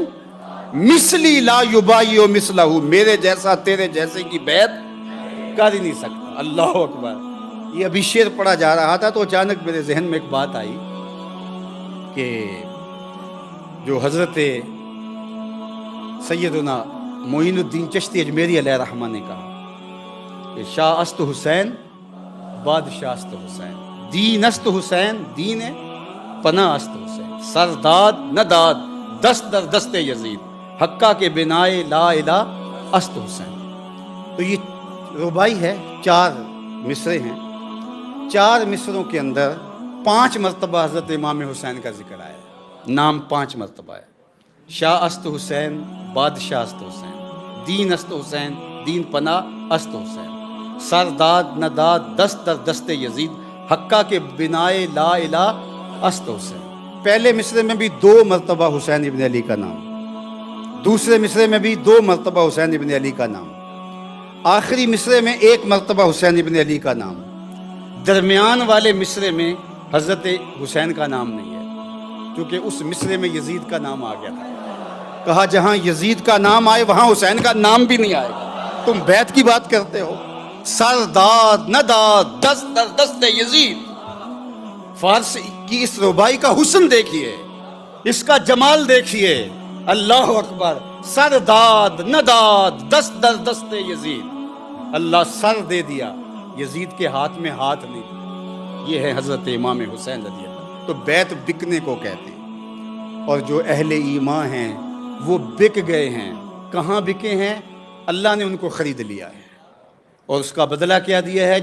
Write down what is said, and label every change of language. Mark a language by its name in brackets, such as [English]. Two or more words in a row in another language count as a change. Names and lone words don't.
[Arabic] مثلی لا یبایع مثلہ, [Urdu] میرے جیسا تیرے جیسے کی بیعت کر ہی نہیں سکتا. [Arabic] اللہ اکبر. [Urdu] یہ ابھی شعر پڑھا جا رہا تھا تو اچانک میرے ذہن میں ایک بات آئی کہ جو حضرت سیدنا معین الدین چشتی اجمیری علیہ رحمہ نے کہا کہ [Persian] شاہ است حسین بادشاہ است حسین, دین است حسین دین پناہ است حسین, سرداد نہ داد دست در دست یزید, حقہ کے بنائے لا الہ است حسین. [Urdu] تو یہ ربائی ہے, 4 مصرے ہیں. 4 مصروں کے اندر 5 مرتبہ حضرت امام حسین کا ذکر آیا ہے. نام 5 مرتبہ ہے. [Persian] شاہ است حسین, بادشاہ است حسین, دین است حسین, دین پناہ است حسین, سرداد نداد دست در دست یزید, حقہ کے بنائے لا الہ است حسین. [Urdu] پہلے مصرے میں بھی 2 مرتبہ حسین ابن علی کا نام, دوسرے مصرے میں بھی 2 مرتبہ حسین ابن علی کا نام, آخری مصرے میں 1 مرتبہ حسین ابن علی کا نام, درمیان والے مصرے میں حضرت حسین کا نام نہیں ہے کیونکہ اس مصرے میں یزید کا نام آ گیا تھا. کہا جہاں یزید کا نام آئے وہاں حسین کا نام بھی نہیں آئے گا. تم بیعت کی بات کرتے ہو. [Persian] سرداد نداد دست در دست یزید. [Urdu] فارسی کی اس ربائی کا حسن دیکھیے, اس کا جمال دیکھیے. [Arabic] اللہ اکبر. [Persian] سرداد نداد دست در دست یزید. [Urdu] اللہ سر دے دیا, یزید کے ہاتھ میں ہاتھ نہیں. یہ ہے حضرت امام حسین [Arabic] رضی اللہ. [Urdu] تو بیعت بکنے کو کہتے ہیں, اور جو اہل ایمان ہیں وہ بک گئے ہیں. کہاں بکے ہیں؟ اللہ نے ان کو خرید لیا ہے اور اس کا بدلہ کیا دیا ہے؟